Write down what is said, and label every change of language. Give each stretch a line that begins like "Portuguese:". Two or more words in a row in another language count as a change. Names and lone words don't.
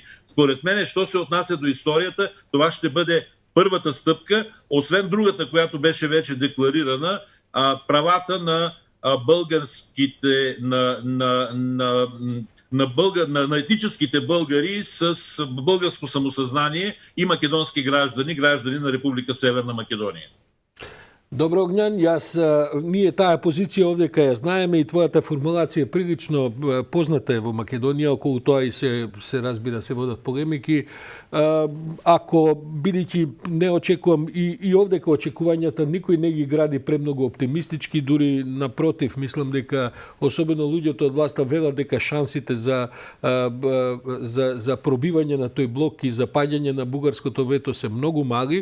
Bulgarian: Според мен, що се отнася до историята, това ще бъде първата стъпка, освен другата, която беше вече декларирана, правата на българските, на етническите българи с българско самосъзнание и македонски граждани на Република Северна Македония.
Macedonian: Добро, Огнян, ние тая позиција овде кај ја знаеме и твојата формулација е прилично позната е во Македонија, околу тоа и се разбира се водат полемики. Ако бидејќи не очекувам и овде кај очекувањата никој не ги гради премногу оптимистички, дури напротив, мислам дека особено луѓето од власта велат дека шансите за пробивање на тој блок и за паѓање на бугарското вето се многу мали.